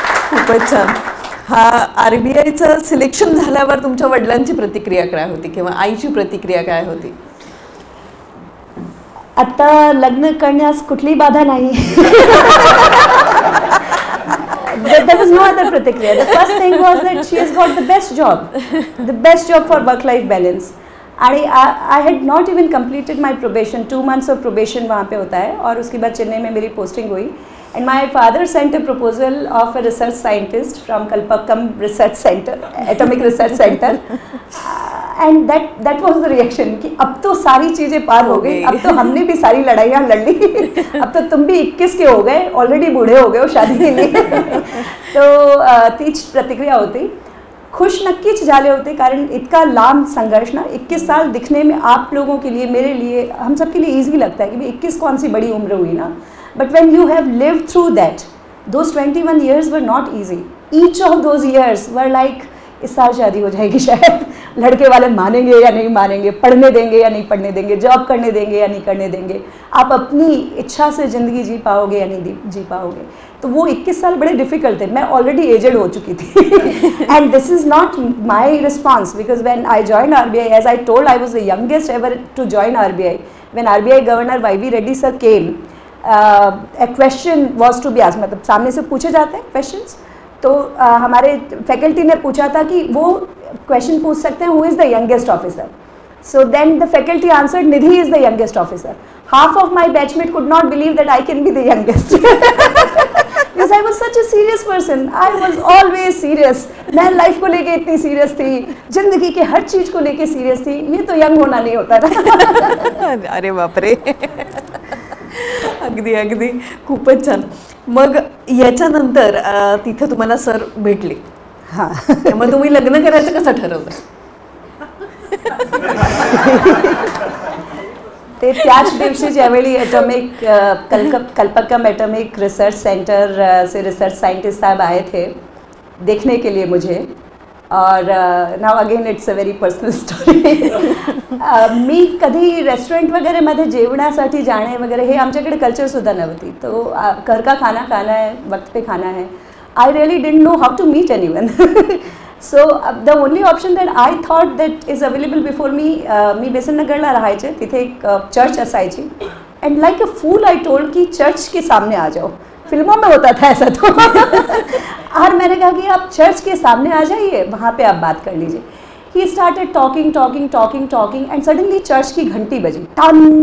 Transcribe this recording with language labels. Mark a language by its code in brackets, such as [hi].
[mr] खूपच छान. हा RBIचं सिलेक्शन झाल्यावर तुमच्या वडिलांची प्रतिक्रिया काय होती किंवा आईची प्रतिक्रिया काय होती? आता लग्न करण्यास कुठली बाधा नाही. [en] There was no other प्रतिक्रिया. The first thing was that she has got the best job for work-life balance. आणि I had not even completed my probation. [hi] 2 months of probation वहाँ पे होता है. और उसके बाद चेन्नई में मेरी पोस्टिंग हुई. [en] And my father sent a proposal of a research scientist from Kalpakkam Research Center, Atomic Research Center. And that was the reaction [hi] कि अब तो सारी चीज़ें पार हो गई, अब तो हमने भी सारी लड़ाइयाँ लड़ ली, अब तो तुम भी 21 के हो गए, ऑलरेडी बूढ़े हो गए हो शादी के लिए. [mr] तो तीच प्रतिक्रिया होती. खुश नक्कीच झाले होते कारण इतका लांब संघर्ष ना, [hi] 21 साल दिखने में आप लोगों के लिए, मेरे लिए, हम सब के लिए ईजी लगता है कि 21 कौन सी बड़ी उम्र हुई ना. [en] But when you have lived through that, those 21 years were not easy. Each of those years were like, [hi] इस साल शादी हो जाएगी शायद, लड़के वाले मानेंगे या नहीं मानेंगे, पढ़ने देंगे या नहीं पढ़ने देंगे, जॉब करने देंगे या नहीं करने देंगे, आप अपनी इच्छा से ज़िंदगी जी पाओगे या नहीं जी पाओगे. तो वो 21 साल बड़े डिफ़िकल्ट थे. मैं ऑलरेडी एजेड हो चुकी थी. [en] And this is not my response because when I join RBI, as I told, I was the youngest ever to join RBI. When RBI governor YV Reddy sir came, a question was to be asked, [hi] मतलब सामने से पूछे जाते हैं questions. तो हमारे faculty ने पूछा था कि वो क्वेश्चन पूछ सकते हैं, who is the youngest officer. [en] So then the faculty answered, Nidhi is the youngest officer. Half of my batchmate could not believe that I can be the youngest. Because I was such a serious person. I was always serious. [hi] मैं life को लेके इतनी serious थी, जिंदगी के हर चीज़ को लेके serious थी. ये तो यंग होना नहीं होता था. [mr] अरे बापरे. अगदी अगदी खूपच छान. मग याच्यानंतर तिथे तुम्हाला सर भेटले. हां. मग तुम्ही लग्न करायचं कसं ठरवलं? ते त्याच दिवशी ज्यावेळी [hi] atomic Kalpakkam atomic research centre से रिसर्च साइंटिस्ट साहब आए थे देखने के लिए मुझे. [en] और now again it's a very personal story. [mr] मी कधी रेस्टॉरंट वगैरेमध्ये जेवणासाठी जाणे वगैरे हे आमच्याकडे कल्चरसुद्धा नव्हती. [hi] तो घर का खाना खाना है, वक्त पे खाना है. [en] I really didn't know how to meet anyone. So the only option that I thought that is available before me बेसन [mr] नगरला राहायचे. तिथे एक चर्च असायची. [en] and like a fool I told [hi] की चर्च के सामने आ जाओ. फिल्मों में होता था ऐसा तो। और मैंने कहा कि आप चर्च के सामने आ जाइए, वहाँ पे आप बात कर लीजिए। [en] he started talking talking talking talking and suddenly [hi] church की घंटी बजी, टन।